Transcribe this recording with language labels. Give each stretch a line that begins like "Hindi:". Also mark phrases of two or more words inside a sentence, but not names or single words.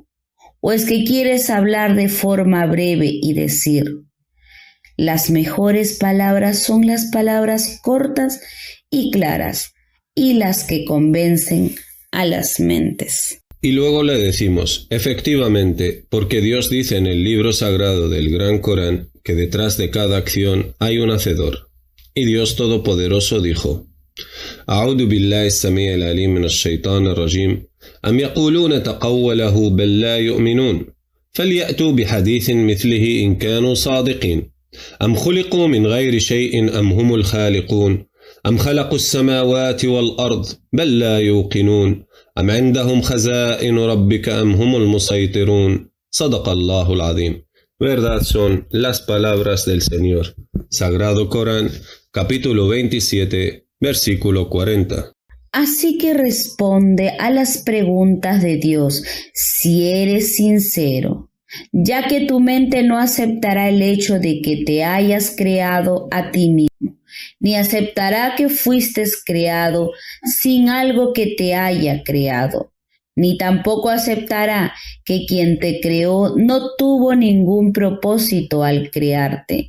Spanish: ¿O es que quieres hablar de forma breve y decir: las mejores palabras son las palabras cortas y claras y las que convencen a las mentes? Y luego le decimos, efectivamente, porque Dios dice en el libro sagrado del Gran Corán que detrás de cada acción hay un hacedor. Y Dios Todopoderoso dijo:
Arabic: أعوذ بالله السميع العليم من الشيطان الرجيم أم يقولون تقوله بل لا يؤمنون فليأتوا بحديث مثله إن كانوا صادقين أم خلقوا من غير شيء أم هم الخالقون أم خلقوا السماوات والأرض بل لا يوقنون أم عندهم خزائن ربك أم هم المسيطرون صدق الله العظيم.
Spanish: Verdad son las palabras del Señor. Sagrado Corán, capítulo 27, versículo 40. Así que responde a las preguntas de Dios si eres sincero, ya que tu mente no aceptará el hecho de que te hayas creado a ti mismo, ni aceptará que fuiste creado sin algo que te haya creado, ni tampoco aceptará que quien te creó no tuvo ningún propósito al crearte.